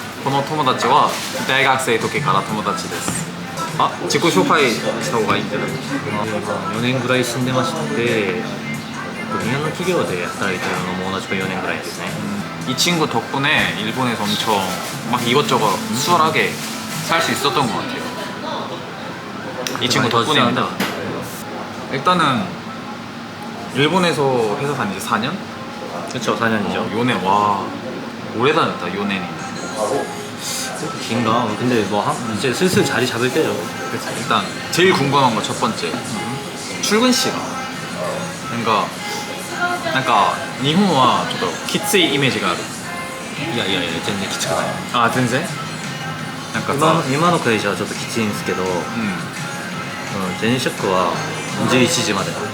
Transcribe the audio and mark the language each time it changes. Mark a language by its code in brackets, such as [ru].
[ja] この友達は大学生時から友達です。あ、自己紹介した方がいいんじゃないですか。 4年ぐらい住んでまして、日本の企業で働いてるのも同じく4年ぐらいですね。 [ko] 이 친구 덕분에 일본에서 엄청 막 이것저것 수월하게 살 수 있었던 것 같아요. 이 친구 덕분입니다. 일단은 일본에서 회사 다닌 지 4년? 그쵸, 4년이죠. 요넨, 와 오래 다녔다. 요넨이 긴가? 근데 뭐 이제 슬슬 자리 잡을 때죠. 그치. 일단 제일 궁금한 거 첫 번째, 출근 시간. 그러니까 [ja] なんか日本はちょっときついイメージがある。いや全然きつくない。あ、全然。なんかさ、今の会社はちょっときついんですけど、前職は11時まで